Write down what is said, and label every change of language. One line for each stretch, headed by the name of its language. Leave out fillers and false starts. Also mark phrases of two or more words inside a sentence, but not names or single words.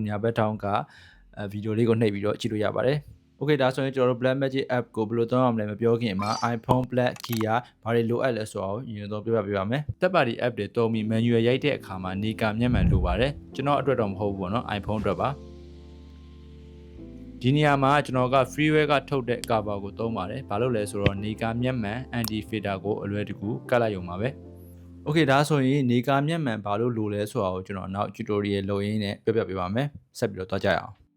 Burmese: ညာဘက်ထောင်းကဗီဒီယိုလေးကိုနှိပ်ပြီးတော့ကြည့်လို့ရပါတယ် Okay ဒါဆိုရင်ကျွန်တော်တို့
English: Blackmagic app
Burmese: ကိုဘယ်လိုသုံးရမလဲမပြောခင်မှာ iPhone Black Key ကဘာတွေလိုအပ်လဲဆိုတော့ရင်တော့ပြပြပေးပါမယ်
English: Third party app
Burmese: တွေသုံးပြီး manual ရိုက်တဲ့အခါမှာနေကာမျက်မှန်လိုပါတယ်ကျွန်တော်အတွက်တော့မဟုတ်ဘူးပေါ့နော် iPhone အတွက်ပါ ဒီနေရာမှာကျွန်တော်က freeware ကထုတ်တဲ့ cover ကိုသုံးပါတယ်ဘာလို့လဲဆိုတော့နေကာမျက်မှန်
English: anti filter
Burmese: ကိုအလွယ်တကူကတ်လိုက်ရုံပါပဲOkay ဒါဆိုရင်နေကာမျက်မှန်ဘာလို့လိုလဲဆိုတာကိုကျွန်တော်နောက် tutorial လုပ်ရင်းနဲ့ပြပြပေးပါမယ်ဆက်ပြီးတော့သွားကြရအောင်